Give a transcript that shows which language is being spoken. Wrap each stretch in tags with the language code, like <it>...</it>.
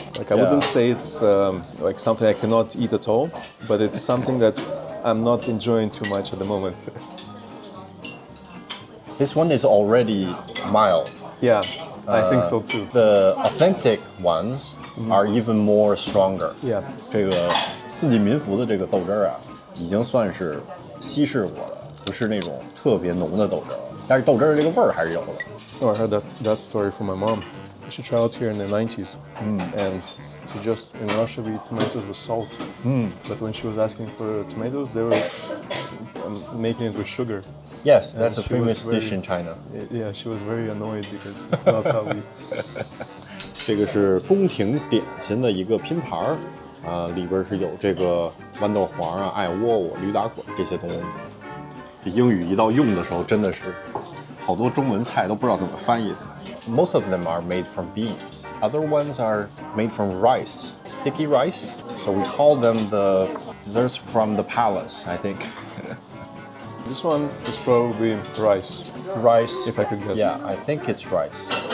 <en>Like I wouldn't say it's like something I cannot eat at all, but it's something that I'm not enjoying too much at the moment. This one is already mild. Yeah, I think so too. The authentic ones are even more stronger. Yeah.</en> <zh>这个四季民福的这个豆汁儿啊，已经算是稀释过了，不是那种特别浓的豆汁儿，但是豆汁儿这个味儿还是有的。</zh> <en>Oh, I heard that story from my mom. She traveled here in the 90s, and she just in Russia we eat tomatoes with salt. But when she was asking for tomatoes, they were making it with sugar. Yes, that's a she was famous dish in China. Yeah, she was very annoyed because it's not how we.</en> <zh>这个是宫廷点心的一个拼盘儿，里边是有这个豌豆黄啊、艾窝窝、驴打滚这些东西。这英语一到用的时候，真的是好多中文菜都不知道怎么翻译的。</zh> <en>Most of them are made from beans. Other ones are made from rice, sticky rice. So we call them the desserts from the palace, I think. This one is probably rice. Rice, if I could guess. Yeah, I think it's rice.</en>